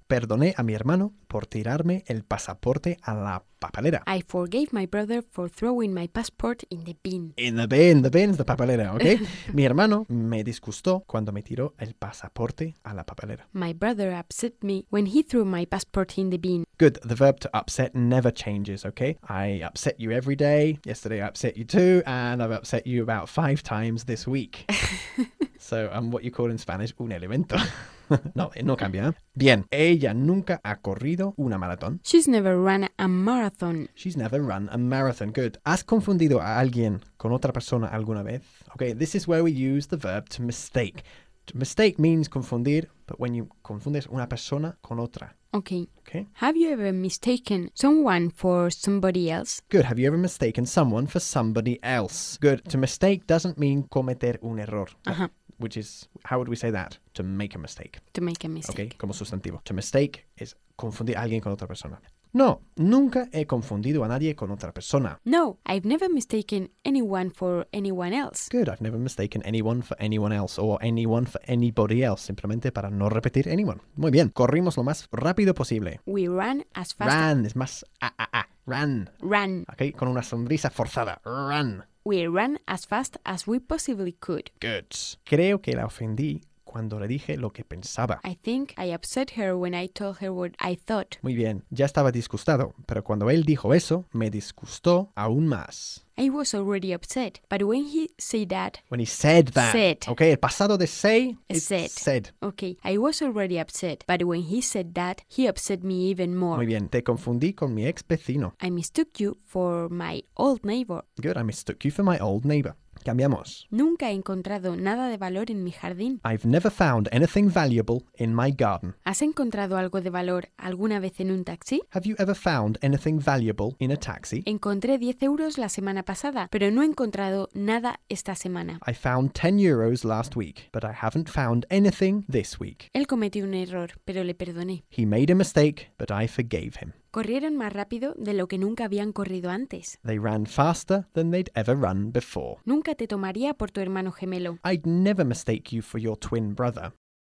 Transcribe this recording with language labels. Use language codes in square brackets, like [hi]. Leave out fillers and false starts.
[es] Perdoné a mi hermano por tirarme el pasaporte a la papelera. [en] I forgave my brother for throwing my passport in the bin. In the bin. The bin is the papelera, okay? [es] Mi hermano me disgustó cuando me tiró el pasaporte a la papelera. [en] My brother upset me when he threw my passport in the bin. Good. The verb to upset never changes, okay? I upset you every day. Yesterday I upset you too. And I've upset you about five times this week. So I'm what you call in Spanish [es] un elemento. No, no cambia. Bien. Ella nunca ha corrido una maratón. [en] She's never run a marathon. She's never run a marathon. Good. [es] ¿Has confundido a alguien con otra persona alguna vez? [en] Okay, this is where we use the verb to mistake. Mistake means [es] confundir, [en] but when you [es] confundes una persona con otra. [en] Okay. Have you ever mistaken someone for somebody else? Good. Have you ever mistaken someone for somebody else? Good. To mistake doesn't mean [es] cometer un error. Uh-huh. [en] Which is, how would we say that? To make a mistake. To make a mistake. [es] Okay, como sustantivo. [en] To mistake is [es] confundir a alguien con otra persona. No, nunca he confundido a nadie con otra persona. [en] No, I've never mistaken anyone for anyone else. Good, I've never mistaken anyone for anyone else or anyone for anybody else, [es] simplemente para no repetir [en] anyone. [es] Muy bien, corrimos lo más rápido posible. [en] We ran as fast... Ran, [es] es más... [en] Ran. Ran. [es] Okay, con una sonrisa forzada. Ran. [en] We ran as fast as we possibly could. Good. [es] Creo que la ofendí cuando le dije lo que pensaba. [en] I think I upset her when I told her what I thought. [es] Muy bien. Ya estaba disgustado, pero cuando él dijo eso, me disgustó aún más. [en] I was already upset, but when he said that... When he said that. Said. [es] Okay, el pasado de say [en] is said. Said. Okay, I was already upset, but when he said that, he upset me even more. [es] Muy bien, te confundí con mi ex vecino. [en] I mistook you for my old neighbor. Good, I mistook you for my old neighbor. [es] Cambiamos. Nunca he encontrado nada de valor en mi jardín. [en] I've never found anything valuable in my garden. [es] ¿Has encontrado algo de valor alguna vez en un taxi? [en] Have you ever found anything valuable in a taxi? [es] Encontré 10 euros la semana pasada, pero no he encontrado nada esta semana. [en] I found 10 euros last week, but I haven't found anything this week. [es] Él cometió un error, pero le perdoné. [en] He made a mistake, but I forgave him. [es] Corrieron más rápido de lo que nunca habían corrido antes. [en] They ran faster than they'd ever run before. [es] Nunca te tomaría por tu hermano gemelo. [en] I'd never mistake you for your twin brother.